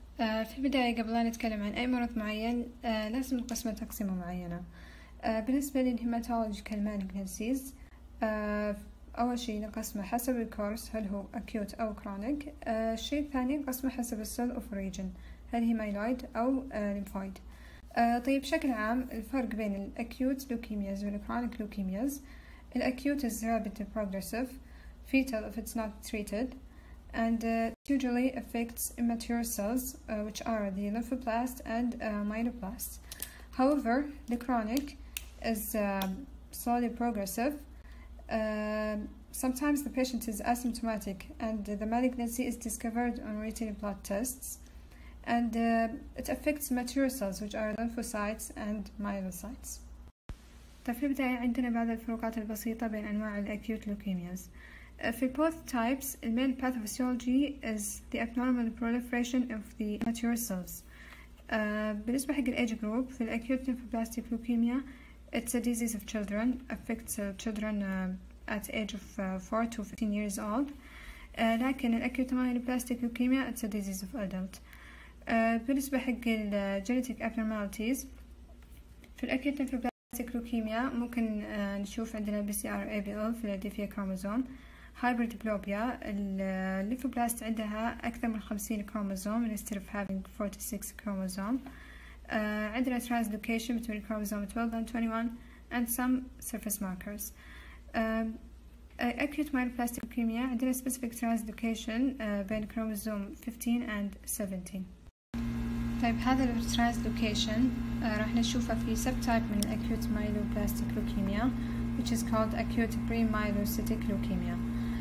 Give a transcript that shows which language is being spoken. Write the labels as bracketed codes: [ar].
[ar] في البداية قبل لا نتكلم عن أي مرض معين لازم نقسمه تقسيمة معينة. بالنسبة للهيماتولوجيكال مالجنسيز، أول شيء نقسمه حسب الكورس، هل هو أكيوت أو كرونيك. الشيء الثاني نقسمه حسب السيل أوف ريجن، هل هي مايلويد أو ليمفويد. طيب بشكل عام الفرق بين الأكيوت لوكيمياز والكرونيك لوكيمياز: الأكيوت [en] is rapid progressive, fatal if it's not treated, and usually affects immature cells, which are the lymphoblast and myeloblasts. However, the chronic is slowly progressive. Sometimes the patient is asymptomatic and the malignancy is discovered on routine blood tests, and it affects mature cells, which are lymphocytes and myelocytes. [ar] طيب في البداية عندنا بعض الفروقات البسيطة بين أنواع الأكيوت لوكيمياز. في [en] both types, the main pathophysiology is the abnormal proliferation of the mature cells. [ar] بالنسبة حق [en] age group، [ar] في [en] acute lymphoblastic leukemia, it's a disease of children, affects children at age of 4 to 15 years old. لكن acute myeloblastic leukemia, it's a disease of adult. [ar] بالنسبة حق [en] genetic abnormalities، [ar] في [en] acute lymphoblastic leukemia [ar] ممكن نشوف عندنا BCR-ABL في الديفيا كروموزوم. هايبرديبلوبيا، الليمفوبلاست عندها أكثر من 50 كروموزوم [en] instead of having 46 chromosome. [ar] عندنا [en] translocation between chromosome 12 and 21 and some surface markers. acute myeloplastic leukemia [ar] عندنا [en] specific translocation [ar] بين [en] chromosome 15 and 17. [ar] طيب هذا الترانسلوكيشن راح نشوفه في [en] subtype [ar] من [en] acute myeloplastic leukemia, which is called acute pre-myelocytic leukemia.